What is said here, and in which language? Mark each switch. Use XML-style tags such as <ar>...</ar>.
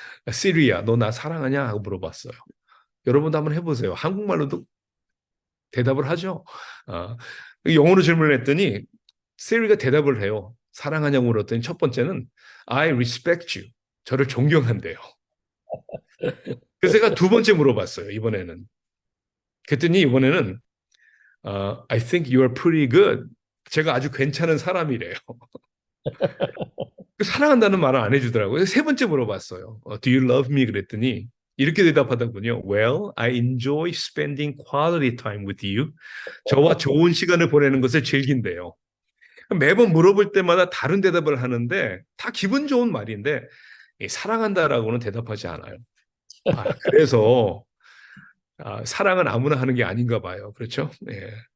<ko>시리야, 너 나 사랑하냐? 하고 물어봤어요. 여러분도 한번 해보세요. 한국말로도 대답을 하죠. 영어로 질문을 했더니 시리가 대답을 해요. 사랑하냐고 물었더니 첫 번째는</ko> <en>I respect you.</en> <ko>저를 존경한대요. 그래서 제가 두 번째 물어봤어요. 이번에는. 그랬더니 이번에는</ko> <en>I think you are pretty good.</en> <ko>제가 아주 괜찮은 사람이래요. 사랑한다는 말을 안 해주더라고요. 세 번째 물어봤어요.</ko> <en>Do you love me?</en> <ko>그랬더니 이렇게 대답하더군요.</ko> <en>Well, I enjoy spending quality time with you.</en> <ko>저와 좋은 시간을 보내는 것을 즐긴대요. 매번 물어볼 때마다 다른 대답을 하는데 다 기분 좋은 말인데 사랑한다라고는 대답하지 않아요. 그래서 사랑은 아무나 하는 게 아닌가 봐요. 그렇죠? 예.</ko>